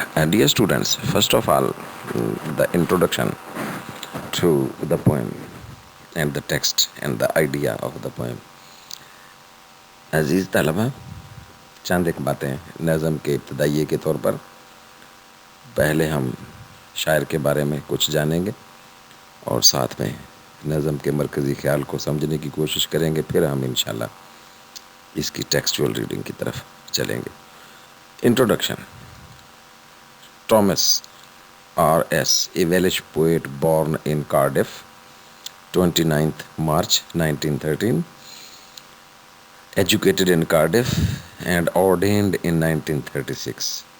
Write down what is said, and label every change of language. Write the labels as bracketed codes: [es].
[en] Dear students, first of all, the introduction to the poem and the text and the idea of the poem. [ur] عزیز طلبہ، چند ایک باتیں نظم کے ابتدائیے کے طور پر. پہلے ہم شاعر کے بارے میں کچھ جانیں گے اور ساتھ میں نظم کے مرکزی خیال کو سمجھنے کی کوشش کریں گے. پھر ہم انشاءاللہ اس کی ٹیکسچول ریڈنگ کی طرف چلیں گے. Introduction. [en] Thomas R.S., a Welsh poet born in Cardiff, 29th March 1913, educated in Cardiff and ordained in 1936.